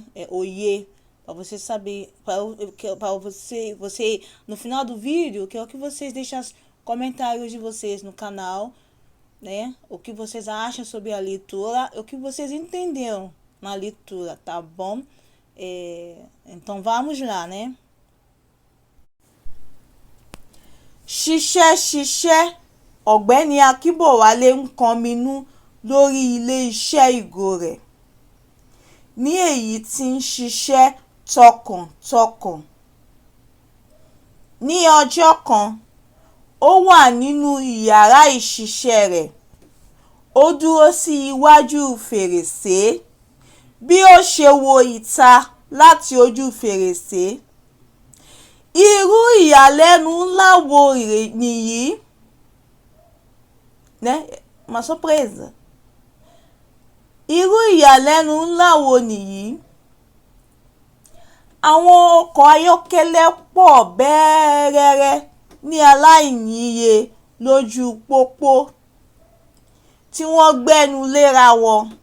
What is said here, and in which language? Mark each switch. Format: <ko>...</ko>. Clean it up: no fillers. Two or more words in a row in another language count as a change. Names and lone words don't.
<pt>Oiê, para você saber, para você no final do vídeo, eu quero que vocês deixem os comentários de vocês no canal, né? O que vocês acham sobre a leitura, o que vocês entenderam na leitura, tá bom? Então vamos lá, né?</pt> <yo>Ṣiṣẹ́ Ọ̀gbẹ́ni Akínbọ̀wálé ń kọminú lórí ilé-iṣẹ́ ìgò rẹ̀, ní èyí tí ń ṣiṣẹ́ tọkàntọkàn. Ní ọjọ́ kan, ó wà nínú ìyàrá ìṣiṣẹ́ rẹ̀. Ó dúró sí iwájú fèrèsé. Bí ó ṣe wo ìta láti ojú fèrèsé, irú ìyàlẹ́nu ńlá wo nìyí?</yo> <pt>Né? Uma surpresa.</pt> <yo>Irú ìyàlẹ́nu ńlá wo nìyí? Àwọn ọkọ̀ ayọ́kẹ́lẹ́ pọ̀ bẹ́ẹ̀rẹ́rẹ́ ní aláìníye lójú pópó tí wọ́n gbẹ́nu léra wọn.</yo>